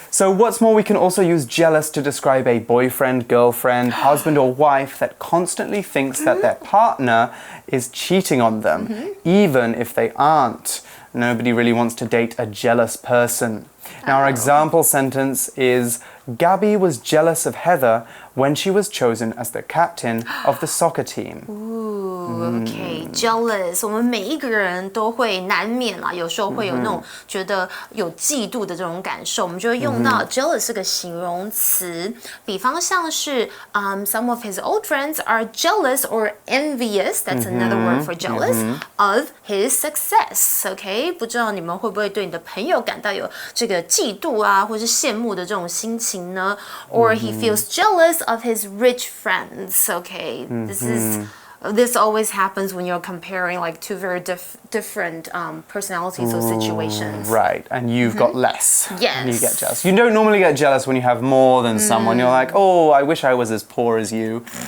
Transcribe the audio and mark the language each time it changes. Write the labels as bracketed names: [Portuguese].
[English] So what's more, we can also use jealous to describe a boyfriend, girlfriend, husband or wife that constantly thinks that their partner is cheating on them, even if they aren't. Nobody really wants to date a jealous person. Now, our example sentence is, Gabby was jealous of Heather when she was chosen as the captain of the soccer team. [Chinese] OK, jealous， 我们每一个人都会难免啦，有时候会有那种觉得有嫉妒的这种感受，我们就会用到 jealous 这个形容词。比方像是 [English] some of his old friends are jealous or envious. That's another word for jealous of his success. [Chinese] OK， 不知道你们会不会对你的朋友感到有这个嫉妒啊，或是羡慕的这种心情呢？ [English] Or he feels jealous of his rich friends. OK, This always happens when you're comparing like two very different personalities or situations. Right, and you've got less. Yes. And you get jealous. You don't normally get jealous when you have more than someone. You're like, oh, I wish I was as poor as you.